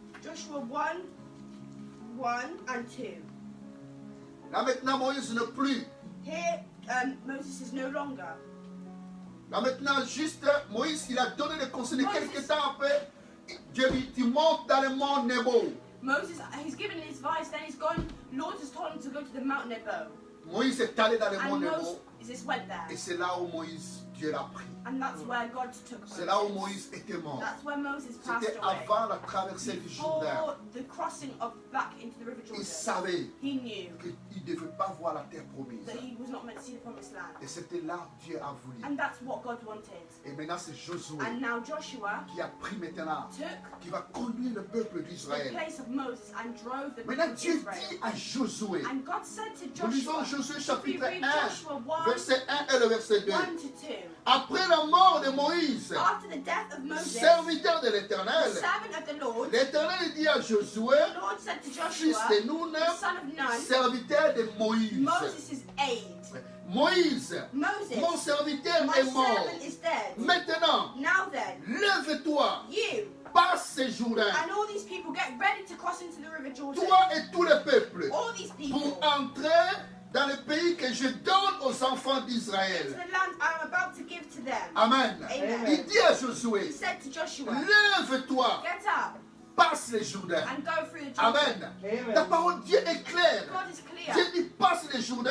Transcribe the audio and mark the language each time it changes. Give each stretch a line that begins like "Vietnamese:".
English: Joshua 1, 1 and 2.
French: Là maintenant, Moïse n'est plus.
English: Here, Moses is no longer.
French: Là maintenant, juste, Moïse, il a donné des conseils de
English: Moses.
French: quelques temps après. Dieu dit, tu montes dans le mont Nebo.
English: Moses, he's given his advice, then he's gone. Lord has told him to go to the Mount Nebo.
French: Moïse est allé dans le mont
English: And
French: Nebo.
English: Moses went there.
French: Et c'est là où Moïse, Dieu l'a pris.
English: And that's where God took
French: C'est là où
English: Moses.
French: Moïse était mort.
English: That's where Moses passed
French: C'était
English: away.
French: avant la traversée du Jourdain.
English: Before the crossing of back into the river
French: Il
English: Jordan.
French: savait
English: He knew
French: qu'il ne devait pas voir la terre promise.
English: that he was not meant to see the promised land.
French: Et c'était là où Dieu a voulu.
English: And that's what God wanted.
French: Et maintenant, c'est Josué
English: And now Joshua
French: qui a pris maintenant,
English: took
French: qui va conduire le peuple
English: the
French: d'Israël.
English: place of Moses and drove the people
French: Maintenant,
English: of
French: Dieu
English: Israel.
French: dit à Josué,
English: And God said to
French: nous lisons
English: Joshua,
French: Josué
English: we
French: chapitre
English: read
French: 1,
English: Joshua 1,
French: verset 1 et le verset 2.
English: 1 to 2.
French: Après la mort de Moïse,
English: After the death of Moses,
French: serviteur de
English: the
French: l'Éternel,
English: servant of the Lord,
French: l'Éternel dit à Josué,
English: the Lord said to
French: fils
English: Joshua,
French: de Nun,
English: the son of Nun,
French: serviteur de Moïse.
English: Moses' aide.
French: Moïse,
English: Moses,
French: mon serviteur
English: my
French: est mort.
English: servant is dead.
French: Maintenant,
English: Now then,
French: lève-toi,
English: you
French: passe ces jours-là,
English: and all these people get ready to cross into the river Jordan.
French: toi et tout le peuple,
English: All these people
French: pour entrer dans le pays que je donne aux enfants
English: to
French: d'Israël.
English: the land I am about to give to them.
French: Amen.
English: Amen.
French: Il dit à
English: He
French: Josué,
English: said to Joshua,
French: lève-toi,
English: get up
French: passe les Jourdains.
English: and go through the Jordan.
French: Amen. La parole de Dieu est claire.
English: God is clear.
French: Dieu dit, passe les Jourdains,